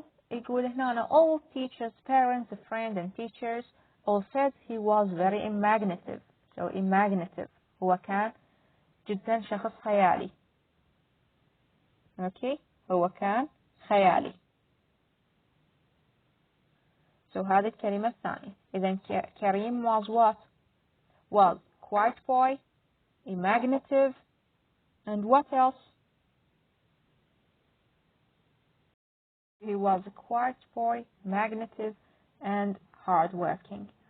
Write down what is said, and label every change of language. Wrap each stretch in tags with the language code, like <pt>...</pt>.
<ar>يقول هنا</ar> <en>all teachers, parents, friends and teachers all said he was very imaginative. So imaginative</en> <ar>هو كان جدا شخص خيالي. اوكي، هو كان خيالي. So هذه الكلمة الثانية.</ar> <en>إذا Karim was what? Was quiet boy, imaginative, and what else? He was a quiet boy, imaginative, and hardworking.</en>